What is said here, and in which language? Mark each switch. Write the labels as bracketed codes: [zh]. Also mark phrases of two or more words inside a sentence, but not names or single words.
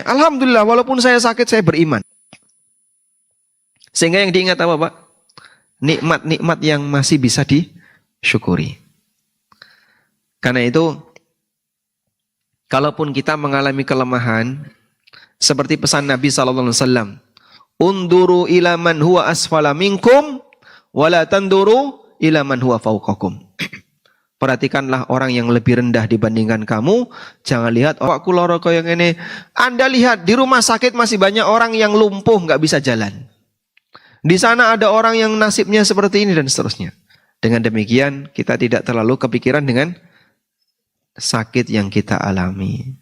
[id] Alhamdulillah walaupun saya sakit saya beriman. Sehingga yang diingat apa Pak? Nikmat-nikmat yang masih bisa disyukuri. Karena itu, kalaupun kita mengalami kelemahan, seperti pesan Nabi SAW, [ar] انظروا إلى من هو أسفل منكم، ولا تنظروا إلى من هو فوقكم. [id] Perhatikanlah orang yang lebih rendah dibandingkan kamu. Jangan lihat, oh [jv] aku loro [id] yang ini. Anda lihat, di rumah sakit masih banyak orang yang lumpuh, nggak bisa jalan. Di sana ada orang yang nasibnya seperti ini dan seterusnya. Dengan demikian kita tidak terlalu kepikiran dengan sakit yang kita alami.